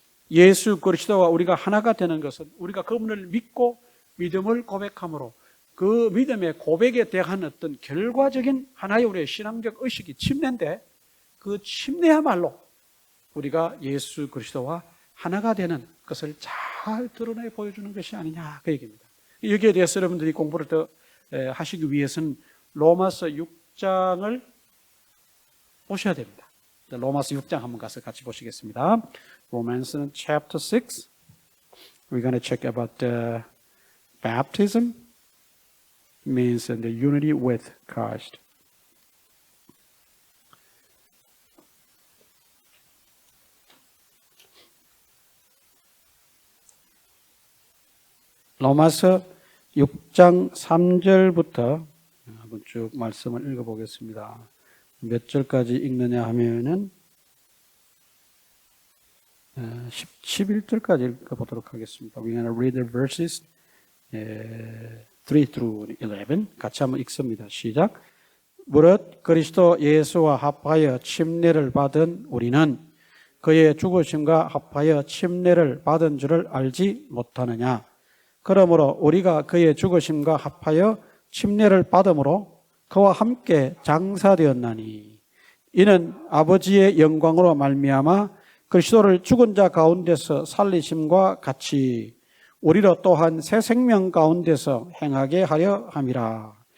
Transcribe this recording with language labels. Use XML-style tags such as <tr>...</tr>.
<ko>예수 그리스도와 우리가 하나가 되는 것은 우리가 그분을 믿고 믿음을 고백함으로 그 믿음의 고백에 대한 어떤 결과적인 하나의 우리의 신앙적 의식이 침례인데 그 침례야말로 우리가 예수 그리스도와 하나가 되는 것을 잘 드러내 보여주는 것이 아니냐 그 얘기입니다. 여기에 대해서 여러분들이 공부를 더 하시기 위해서는 로마서 6장을 보셔야 됩니다. 로마서 6장 한번 가서 같이 보시겠습니다.</ko> <en>Romans chapter 6. We're going to check about the baptism means the unity with Christ.</en> <ko>로마서 6장 3절부터 한번 쭉 말씀을 읽어보겠습니다. 몇 절까지 읽느냐 하면은 11절까지 읽어보도록 하겠습니다.</ko> <en>We're going to read the verses 3 through 11.</en> <ko>같이 한번 읽습니다. 시작. 무릇 그리스도 예수와 합하여 침례를 받은 우리는 그의 죽으심과 합하여 침례를 받은 줄을 알지 못하느냐. 그러므로 우리가 그의 죽으심과 합하여 침례를 받음으로 그와 함께 장사되었나니 이는 아버지의 영광으로 말미암아 그리스도를 죽은 자 가운데서 살리심과 같이 우리로 또한 새 생명 가운데서 행하게 하려 함이라.</ko>